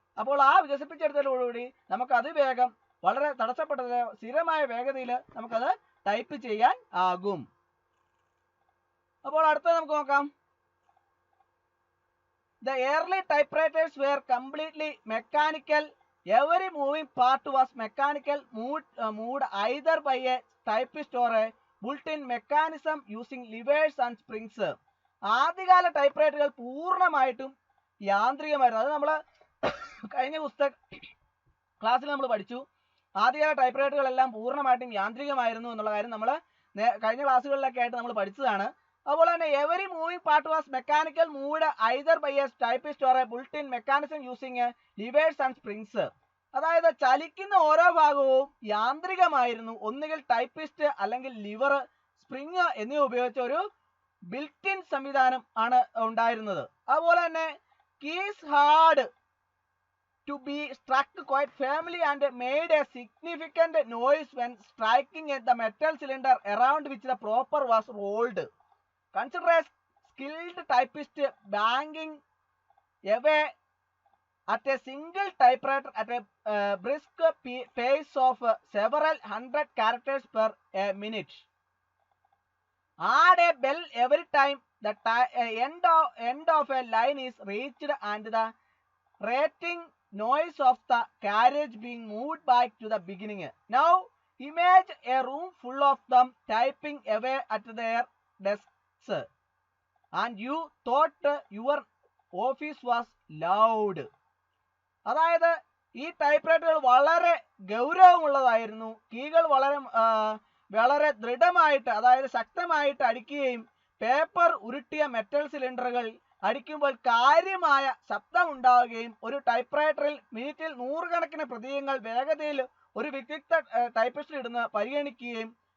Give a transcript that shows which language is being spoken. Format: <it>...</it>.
<ml>അപ്പോൾ ആ വികസിപ്പിച്ചെടുത്തതോടുകൂടി നമുക്ക് അതിവേഗം വളരെ തടസ്സപ്പെട്ടത് സ്ഥിരമായ വേഗതയിൽ നമുക്കത് ടൈപ്പ് ചെയ്യാൻ ആകും. അപ്പോൾ അടുത്ത നമുക്ക് നോക്കാം.</ml> <en>The early typewriters were completely mechanical. Every moving part was mechanical, moved either by a typist or a built-in mechanism using levers and springs.</en> <ml>ആദ്യകാല ടൈപ്പ് റൈറ്ററുകൾ പൂർണ്ണമായിട്ടും യാന്ത്രികമായിരുന്നു. അത് നമ്മൾ കഴിഞ്ഞ ക്ലാസ്സിൽ നമ്മൾ പഠിച്ചു. ആദ്യകാല ടൈപ്പ് റൈറ്ററുകളെല്ലാം പൂർണ്ണമായിട്ടും യാന്ത്രികമായിരുന്നു എന്നുള്ള കാര്യം നമ്മൾ കഴിഞ്ഞ ക്ലാസ്സുകളിലൊക്കെ ആയിട്ട് നമ്മൾ പഠിച്ചതാണ്. അതുപോലെ തന്നെ</ml> <en>Every moving part was mechanical, moved either by a typist or a built in mechanism using levers and springs.</en> <ml>അതായത് ചലിക്കുന്ന ഓരോ ഭാഗവും യാന്ത്രികമായിരുന്നു. ഒന്നുകിൽ ടൈപ്പിസ്റ്റ് അല്ലെങ്കിൽ ലിവർ, സ്പ്രിങ് എന്നിവ ഉപയോഗിച്ച ഒരു ബിൽറ്റിൻ സംവിധാനം ആണ് ഉണ്ടായിരുന്നത്. അതുപോലെ തന്നെ</ml> <en>Keys had to be struck quite firmly and made a significant noise when striking at the metal cylinder around which the paper was rolled. Consider a skilled typist banging away at a single typewriter at a brisk pace of several hundred characters per minute. Add a bell every time the end of a line is reached and the rating noise of the carriage being moved back to the beginning. Now imagine a room full of them typing away at their desks and you thought your office was loud.</en> <ml>അതായത് ഈ type റൈറ്ററുകൾ വളരെ ഗൗരവമുള്ളതായിരുന്നു. കീകൾ വളരെ ദൃഢമായിട്ട്, അതായത് ശക്തമായിട്ട് അടിക്കുകയും paper ഉരുട്ടിയ metal സിലിണ്ടറുകൾ അടിക്കുമ്പോൾ കാര്യമായ ശബ്ദമുണ്ടാവുകയും ഒരു ടൈപ്പ് റൈറ്ററിൽ മിനിറ്റിൽ 100 കണക്കിന് പ്രതീകങ്ങൾ വേഗതയിൽ ഒരു വിദഗ്ധ ടൈപ്പിസ്റ്റ് ഇടുന്ന പരിഗണിക്കുകയും</ml>